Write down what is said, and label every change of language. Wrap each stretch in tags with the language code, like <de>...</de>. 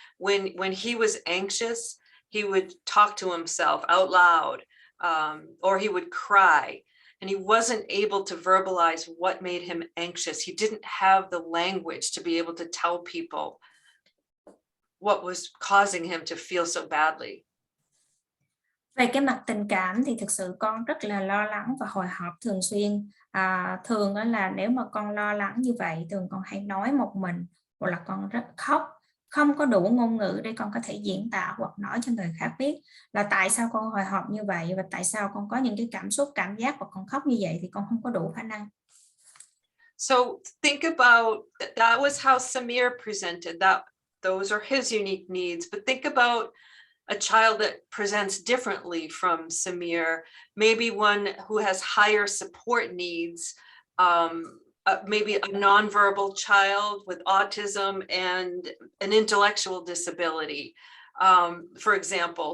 <en>When he was anxious, he would talk to himself out loud, or he would cry. And he wasn't able to verbalize what made him anxious. He didn't have the language to be able to tell people what was causing him to feel so badly.</en> <vi>Về cái mặt tình cảm thì thực sự con rất là lo lắng và hồi hộp thường xuyên. Thường là nếu mà con lo lắng như vậy, thường con hay nói một mình, hoặc là con rất khóc, không có đủ ngôn ngữ để con có thể diễn tả hoặc nói cho người khác biết là tại sao con hồi hộp như vậy và tại sao con có những cái cảm giác và con khóc như vậy, thì con không có đủ khả năng.</vi> <en>So think about that was how Samir presented that. Those are his unique needs, but think about a child that presents differently from Samir, maybe one who has higher support needs, maybe a nonverbal child with autism and an intellectual disability, for example.</en>